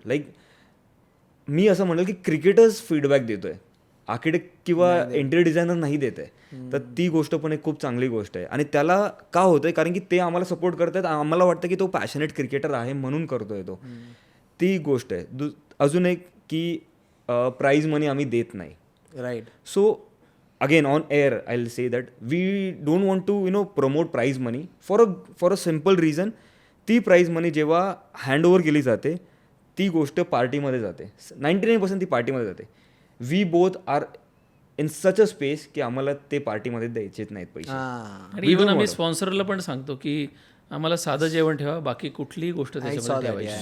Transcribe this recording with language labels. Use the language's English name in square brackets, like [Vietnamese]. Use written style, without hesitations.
[Marathi] Like मी असं म्हणेल की क्रिकेटर्स फीडबॅक देतोय, आर्किटेक्ट किंवा इंटेरियर डिझायनर नाही देत आहे. तर ती गोष्ट पण एक खूप चांगली गोष्ट आहे. आणि त्याला का होतंय, कारण की ते आम्हाला सपोर्ट करतात. आम्हाला वाटतं की तो पॅशनेट क्रिकेटर आहे म्हणून करतोय तो. ती गोष्ट आहे. अजून एक की प्राईज मनी आम्ही देत नाही. [English] Right. So again on air I'll say that we don't want to promote prize money for a simple reason. [Marathi] ती प्राईज मनी जेव्हा हँडओव्हर केली जाते ती गोष्ट पार्टीमध्ये जाते. 99% ती पार्टीमध्ये जाते. [English] we both are in such a space [Marathi] की आम्हाला ते पार्टीमध्ये द्यायचेच नाहीत पैसे. आणि इव्हन आम्ही स्पॉन्सरला पण सांगतो की आम्हाला साधं जेवण ठेवा, बाकी कुठलीही गोष्ट त्याच्यामध्ये ठेवायची.